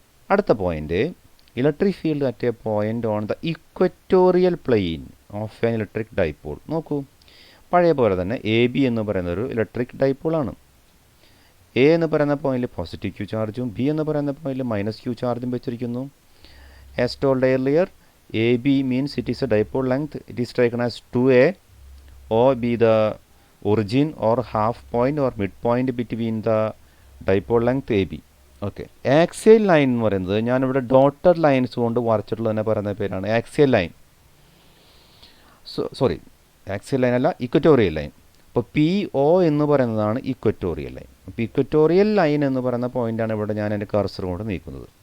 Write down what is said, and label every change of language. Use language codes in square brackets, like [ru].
[ml] അടുത്ത point, [en] Electric field at a point on the equatorial plane of an electric dipole. [ml] നോക്കൂ, പഴയ പോലെ തന്നെ എ ബി എന്ന് പറയുന്ന ഒരു ഇലക്ട്രിക് ഡൈപോളാണ്. എ എന്ന് പറയുന്ന പോയിന്റിൽ പോസിറ്റീവ് ക്യൂ ചാർജും ബി എന്ന് പറയുന്ന പോയിന്റിൽ മൈനസ് ക്യൂ ചാർജും വെച്ചിരിക്കുന്നു. [en] As told earlier, AB means it is a dipole length. It is taken as 2A. O be the origin or half point or midpoint between the dipole length AB. Okay. [ml] Axial line എന്ന് പറയുന്നത് ഞാനിവിടെ dotted lines കൊണ്ട് വരച്ചിട്ടുള്ള തന്നെ പറയുന്ന പേരാണ് axial line. Sorry, axial line അല്ല, equatorial line. അപ്പോൾ P O എന്ന് പറയുന്നതാണ് ഇക്വറ്റോറിയൽ ലൈൻ. അപ്പോൾ ഇക്വറ്റോറിയൽ ലൈൻ എന്ന് പറയുന്ന പോയിൻ്റാണ് ഇവിടെ ഞാൻ എൻ്റെ കർസർ കൊണ്ട് നീക്കുന്നത്.